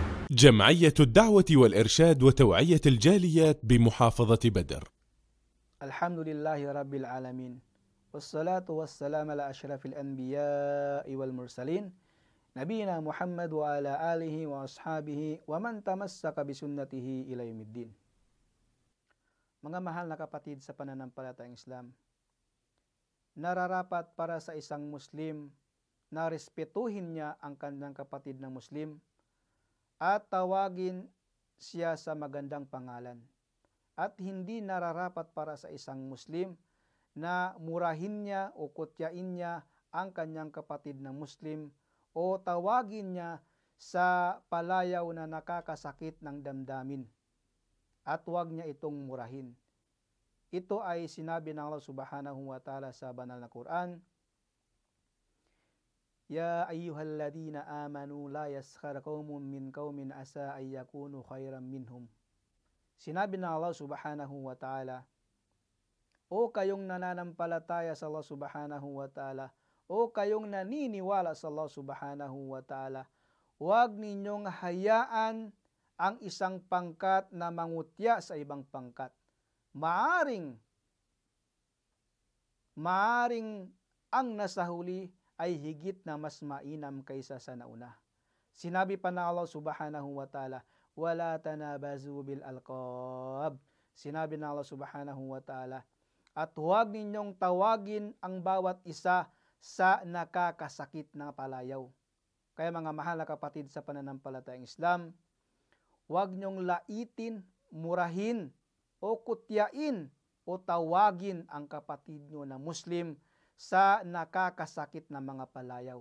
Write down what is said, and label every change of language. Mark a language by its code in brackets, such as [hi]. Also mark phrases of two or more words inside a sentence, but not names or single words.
[ar] جمعية الدعوة والإرشاد وتوعية الجاليات بمحافظة بدر. الحمد لله رب العالمين، والصلاة والسلام على أشرف الأنبياء والمرسلين نبينا محمد وعلى آله وأصحابه ومن تمسك بسنته إلى يوم الدين. [tl] Mga mahal na kapatid sa pananampalatayang Islam, nararapat para sa isang Muslim na respetuhin niya ang kanyang kapatid na Muslim at tawagin siya sa magandang pangalan. At hindi nararapat para sa isang Muslim na murahin niya o kutyain niya ang kanyang kapatid na Muslim o tawagin niya sa palayaw na nakakasakit ng damdamin. At huwag niya itong murahin. Ito ay sinabi ng Allah [ar] سبحانه وتعالى [tl] sa banal na Quran, [ar] يا أيها الذين آمنوا لا يسخر قوم من قوم عسى أن يكونوا خيرا منهم. [tl] Sinabi ng Allah [ar] سبحانه وتعالى, [tl] O kayong nananampalataya sa Allah [ar] سبحانه وتعالى, [tl] o kayong naniniwala sa Allah [ar] سبحانه وتعالى, [tl] huwag ninyong hayaan ang isang pangkat na mangutya sa ibang pangkat. Maaring ang nasa huli ay higit na mas mainam kaysa sa nauna. Sinabi pa ng Allah [ar] سبحانه وتعالى, ولا تنابزوا بالألقاب. [tl] Sinabi ng Allah [ar] سبحانه وتعالى, [tl] at huwag ninyong tawagin ang bawat isa sa nakakasakit na palayaw. Kaya mga mahal na kapatid sa pananampalatayang Islam, huwag niyong laitin, murahin, o kutyain, o tawagin ang kapatid niyo na Muslim sa nakakasakit na mga palayaw.